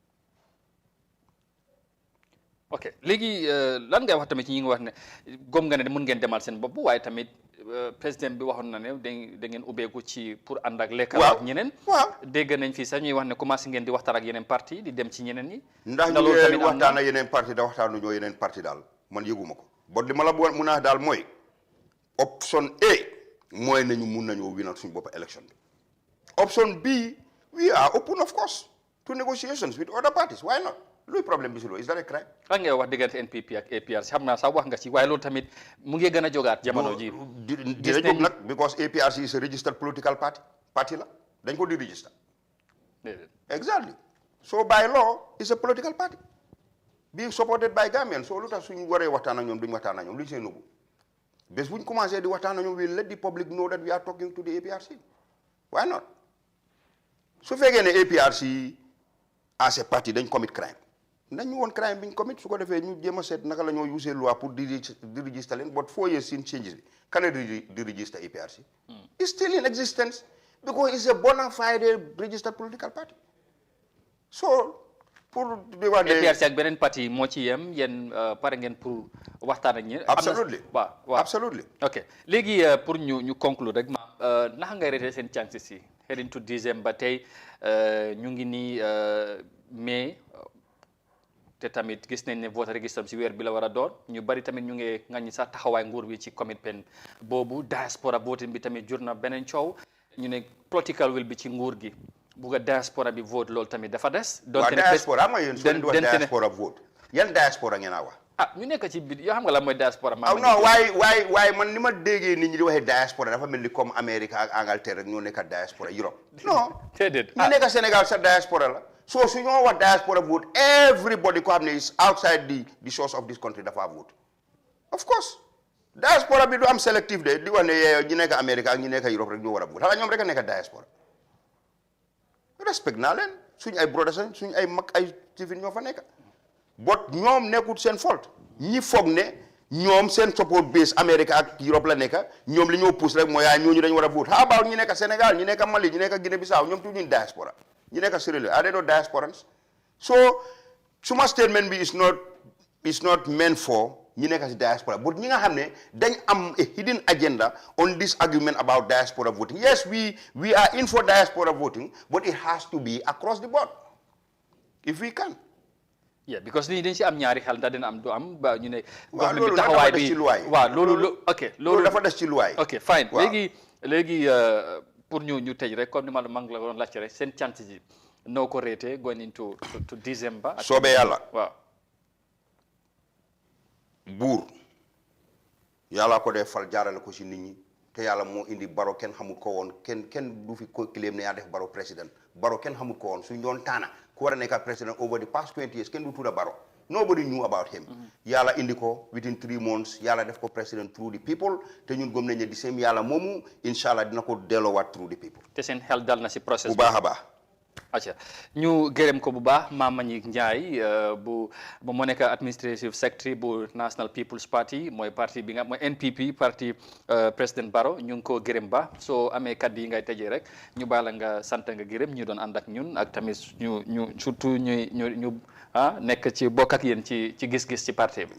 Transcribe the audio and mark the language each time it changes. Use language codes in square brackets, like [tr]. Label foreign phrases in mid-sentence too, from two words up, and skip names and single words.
[wo] ok léegi lan ngay wax tamit ci ñi nga wax ne gom nga ne mun ngeen demal seen bopp waaye tamit président bi waxoon na ne da ngeen ubbeeku ci pour ànd ak lekkal ak ñeneen. waaw dégg nañ fii sax ñuy wax ne commencé ngeen di waxtaan ak yeneen parti di dem ci ñeneen ñi. ndax ñu ngi waxtaan ak yeneen parti da waxtaanu ñoo yeneen parti daal man yëguma ko bon li ma la mun a daal mooy option A mooy nañu mun nañoo winal suñu bopp élection bi. [en] option B we are open of course to negotiations with other parties why not. [wo] luy problème bi si loolu [en] is that a crime. [wo] lan ngay wax diggante NPP ak APRC xam naa sax wax nga ci waaye loolu tamit mu ngi gën a jógaat jamono ji dina jóg nag [en] because APRC is a registered political party [wo] la dañ ko di register. [en] exactly so by law is a political party being supported by Gambians so [wo] lu tax suñu waree waxtaan ak ñoom duñu waxtaan ak ñoom luñu seen nëbbu bés buñ commencé di waxtaan ak ñoom [en] we let the public know that we are talking to the APRC why not [wo] su fekkee ne APRC [en] as a party [wo] dañ commit crime nañu woon crime biñ commit su ko defee ñu jéem a seet naka la ñoo use loi pour di register leen [en] but 4 years since changes [wo] bi can di register APRC [en] is still in existence because it's a bona fide registered political party so [wo] pour di wax ne APRC ak beneen parti moo ci yem yéen pare ngeen pour waxtaan ak ñi [en] absolutely [wo] waaw [en] absolutely [wo] ok léegi pour ñu conclure rek ma naka ngay rete seen chances yi [en] heading to December [wo] tey ñu ngi nii mai te tamit gis nañ ne [en] voter register [wo] si weer bi la war a doon ñu bari tamit ñu ngi ngañ sax taxawaay nguur bi ci commitment boobu [en] diaspora voting [wo] bi tamit jur na beneen coow ñu ne [en] political will [wo] bi ci nguur gi bugg a diaspora bi vote loolu tamit dafa des. donte ne diaspora ama yéen soo di wax [en] diaspora vote [wo] yan diaspora ngeen a wax. ñu nekk ci biir yoo xam nga la mooy diaspora. non waaye man ni ma déggee nit ñi di waxee diaspora dafa mel ni comme Amérique ak Angleterre rek ñoo nekk diaspora Europe. non déedéet ñu nekk Sénégal sa diaspora la. so su ñoo wax [en] diaspora vote everybody [wo] ko xam ne [en] is outside the shores of this country [wo] dafa vote [en] of course [wo] diaspora bi du am selective de di wax ne ñi nekk Amérique ak ñi nekk Europe rek ñoo war a vote xanaa ñoom rek a nekk diaspora respect naa leen suñu ay brothers suñu ay mag ay civil ñoo fa nekk but ñoom nekkut seen faute ñi foog ne ñoom seen support base Amérique ak Europe la nekk ñoom li ñoo pousse rek mooy ñooñu dañu war a vote [en] how about [wo] ñi nekk Sénégal ñi nekk Mali ñi nekk Guinée Bissau ñoom tuuti ñu diaspora ñi nekk Sierra Leone [en] are they not diasporans so [wo] suma statement bi [en] is not meant for [wo] ñi nekk si diaspora but ñi nga xam ne dañ am [en] a hidden agenda on this argument about diaspora voting yes we are in for diaspora voting but it has to be across the board if we can. [wo] yeah because ni dañ si am ñaari xel ndax dina am du am ba ñu ne. waaw loolu dafa des ci luwaay waaw loolu ok loolu dafa des ci luwaay. ok fine léegi pour ñu tëj rek comme ni ma la doon laajte rek seen chances yi noo ko réetee [en] going into to December. [wo] soobee yàlla waaw. buur yàlla ko dee fal jaarale ko ci nit ñi te yàlla moo indi Barrow kenn xamul ko woon kenn du fi ko claim ne yaa def Barrow président Barrow kenn xamul ko woon suñ doon taana ku war a nekk président [en] over the past 20 years [wo] kenn du tudda Barrow [en] nobody knew about him [wo] yàlla indi ko [en] within 3 months [wo] yàlla def ko président [en] through the people [wo] te ñun gëm nañ ne di same yàlla moomu inshallah dina ko delloowaat [en] through the people [wo] te seen xel dal na si process bu baax a baax acca ñu gërëm ko bu baax Mama Mbagnick Ndiaye bu moo nekk [en] administrative secretary [wo] bu National People's Party mooy parti bi nga mooy NPP parti président Barrow ñu ngi ko gërëm ba soo amee kaddu yi ngay tëjee rek ñu baala nga sant nga gërëm ñu doon ànd ak ñun ak tamit ñu surtout ñu nekk ci bokk ak yéen ci gis-gis ci parti bi.